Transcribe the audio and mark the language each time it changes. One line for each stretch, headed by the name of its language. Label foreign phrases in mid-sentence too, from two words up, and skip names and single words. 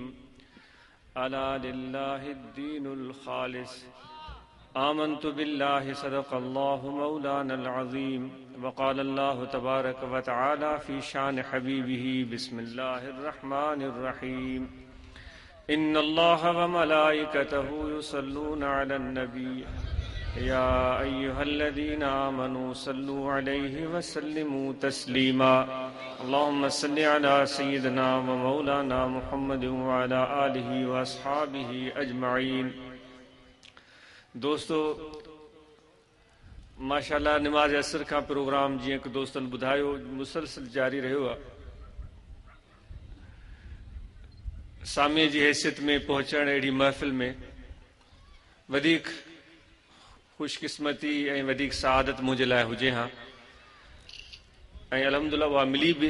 Arabic: ألا لله الدين الخالص، آمنت بالله صدق الله مولانا العظيم، وقال الله تبارك وتعالى في شأن حبيبه، بسم الله الرحمن الرحيم. إن الله وملائكته يصلون على النبي، يا أيها الذين آمنوا صلوا عليه وسلموا تسليما. اللهم صل على سيدنا ومولانا محمد وعلى آله وأصحابه أجمعين.
Sindhi: दोस्तों, माशाअल्लाह
Urdu: نماز عصر کا پروگرام
Sindhi: जीअं कि दोस्तनि ॿुधायो मुसलसल जारी रहियो आहे। सामे जी हैसियत में पहुचण अहिड़ी महफ़िल में वधीक खुशकिस्मती ऐं वधीक सआदत मुंहिंजे लाइ हुजे हा, ऐं अल्हम्दुलिल्लाह उहा मिली बि।